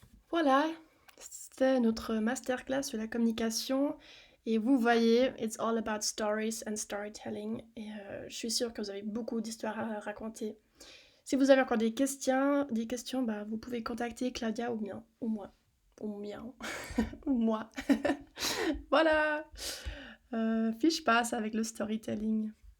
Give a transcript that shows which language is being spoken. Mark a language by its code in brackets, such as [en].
[fr] Voilà, c'était notre masterclass sur la communication. Et vous voyez, [en] it's all about stories and storytelling. [fr] Et je suis sûre que vous avez beaucoup d'histoires à raconter. Si vous avez encore des questions, bah, vous pouvez contacter Claudia ou moi. Ou moi. Voilà. [de] Viel Spaß [fr] avec le storytelling.